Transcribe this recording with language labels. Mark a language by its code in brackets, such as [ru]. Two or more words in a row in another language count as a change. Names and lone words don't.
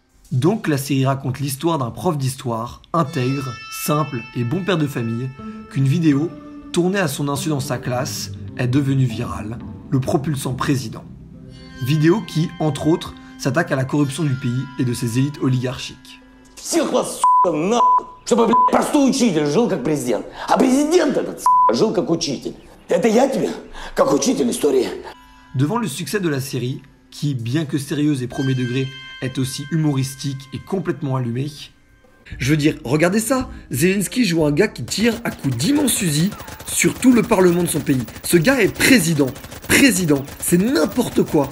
[fr] Donc la série raconte l'histoire d'un prof d'histoire, intègre, simple et bon père de famille, qu'une vidéo, tournée à son insu dans sa classe, est devenue virale, le propulsant président. Vidéo qui, entre autres, s'attaque à la corruption du pays et de ses élites oligarchiques. [ru] Всех вас, нахуй, чтобы, блядь, простой учитель жил как президент. А президент этот, жил как учитель. Это я тебе, как учитель истории. [fr] Devant le succès de la série, qui, bien que sérieuse et premier degré, est aussi humoristique et complètement allumée. Je veux dire, regardez ça, Zelensky joue un gars qui tire à coups d'immenses fusils sur tout le parlement de son pays. Ce gars est président, c'est n'importe quoi.